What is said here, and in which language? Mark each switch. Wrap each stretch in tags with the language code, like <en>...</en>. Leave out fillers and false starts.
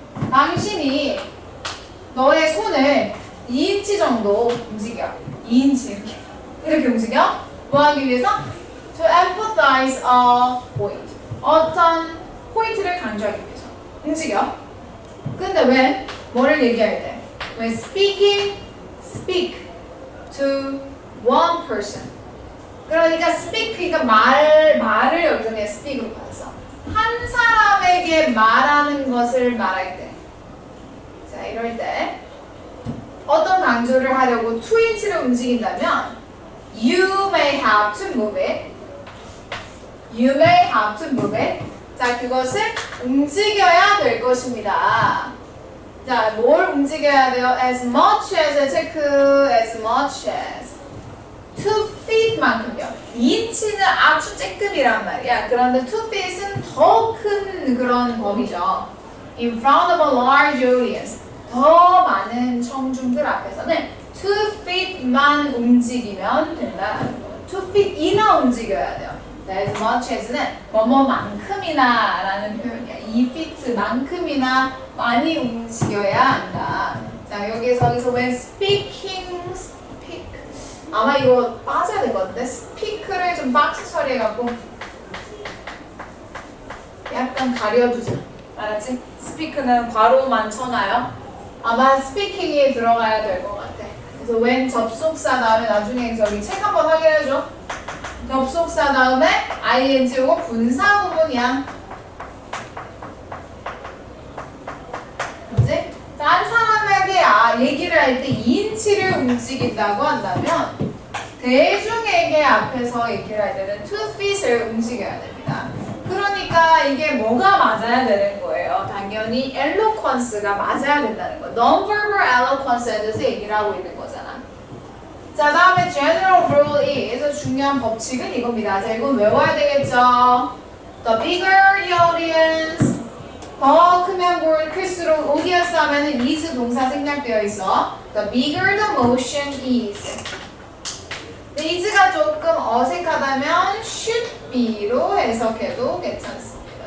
<ko>당신이 너의 손을 2인치 정도 움직여. 2인치 이렇게 움직여. 뭐 하기 위해서?</ko> <en>To emphasize a point.</en> <ko>어떤 포인트를 강조하기 위해서. 움직여. 근데 왜? 뭐를 얘기할 때?</ko> <en>When speaking, speak to one person.</en> <ko>그러니까 speak, 그러니까 말을 여기서 그냥 speak으로 받았어. 한 사람에게 말하는 것을 말할 때. 자, 이럴 때 어떤 강조를 하려고 to it를 움직인다면</ko> <en>You may have to move it. You may have to move it.</en> <ko>자, 그것을 움직여야 될 것입니다. 자, 뭘 움직여야 돼요?</ko> <en>As much as,</en> <ko>체크,</ko> <en>as much as 2 feet만큼요.</en> <ko>2인치는 아주 쬐끔이란 말이야. 그런데 2 feet은 더 큰 그런 범위죠.</ko> <en>In front of a large audience.</en> <ko>더 많은 청중들 앞에서는 2 feet만 움직이면 된다는 거예요. 2 feet 이나 움직여야 돼요.</ko> <en>As much as</en> <ko>는 뭐뭐만큼이나 라는 표현이야. 2 feet만큼이나 많이 움직여야 한다. 자, 여기서</ko> <en>when speaking, speak.</en> <ko>아마 이거 빠져야 될 것 같은데 speak를 좀 박스 처리해갖고 약간 가려두자. 알았지? speak는 괄호만 쳐놔요. 아마 speaking이 들어가야 될 것 같아. 그래서 when 접속사 다음에 나중에 저기 책 한번 확인해줘. 접속사 다음에 ing 오고 분사 구문이야. 그치? 한 사람에게 얘기를 할 때 2인치를 움직인다고 한다면 대중에게 앞에서 얘기를 할 때는 2 feet을 움직여야 됩니다. 그러니까 이게 뭐가 맞아야 되는 거예요? 당연히 eloquence가 맞아야 된다는 거. Non-verbal eloquence에 대해서 얘기를 하고 있는 거잖아. 자, 다음에</ko> <en>general rule is</en> <ko>중요한 법칙은 이겁니다. 자, 이건 외워야 되겠죠?</ko> <en>The bigger the audience,</en> <ko>더 크면 클수록 audience 하면은 is 동사 생략되어 있어.</ko> <en>The bigger the motion is.</en> <ko>is가 조금 어색하다면 should be로 해석해도 괜찮습니다.</ko>